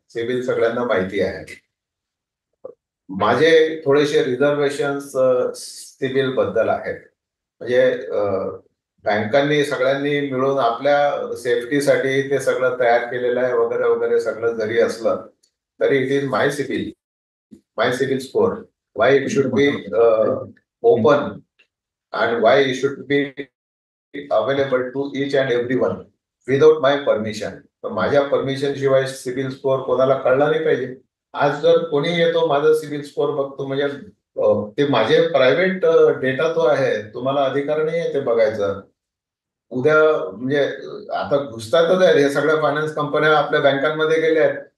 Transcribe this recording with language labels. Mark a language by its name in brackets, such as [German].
[Marathi] CIBIL सगळ्यांना माहिती आहे. माझे थोडेसे रिझर्वेशन सिबिल बद्दल आहेत. म्हणजे बँकांनी सगळ्यांनी मिळून आपल्या सेफ्टीसाठी ते सगळं तयार केलेलं आहे वगैरे वगैरे. सगळं जरी असलं तरी [English] It is my CIBIL score. Why it should be open and why it should be available to each and everyone without my permission. [Marathi] तर माझ्या परमिशन शिवाय सिबिल स्कोअर कोणाला कळला नाही पाहिजे. आज जर कोणी येतो माझा सिबिल स्कोअर बघतो म्हणजे ते माझे प्रायव्हेट डेटा तो आहे, तुम्हाला अधिकार नाही आहे ते बघायचं. उद्या म्हणजे आता घुसतातच आहेत हे सगळ्या फायनान्स कंपन्या आपल्या बँकांमध्ये गेल्या आहेत.